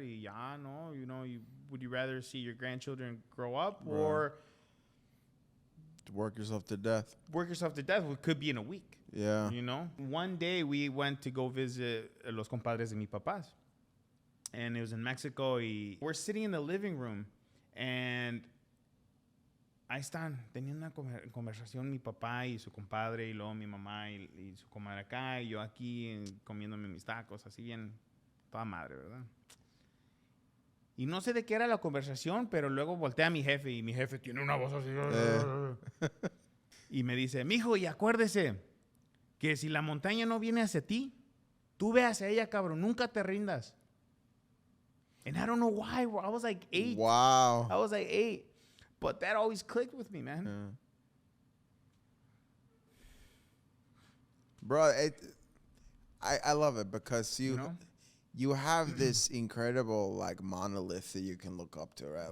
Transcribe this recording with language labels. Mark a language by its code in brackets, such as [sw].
[en] Would you rather see your grandchildren grow up or work yourself to death? Work yourself to death. It could be in a week. Yeah. One day we went to go visit los compadres de mi papás, and it was in Mexico. [es] We're sitting in the living room, and ahí están, teniendo una conversación mi papá y su compadre, y luego mi mamá y su comadre acá, y yo aquí comiéndome mis tacos, así bien, toda madre, ¿verdad? Y no sé de qué era la conversación, pero luego voltea a mi jefe, y mi jefe tiene una voz así. Y me dice, mijo, y acuérdese que si la montaña no viene hacia ti, tú ve hacia ella, cabrón, nunca te rindas. [en] And I don't know why. I was like 8. Wow. I was like 8. But that always clicked with me, man. Yeah. Bro, I love it because you have this incredible like monolith that you can look up to, right?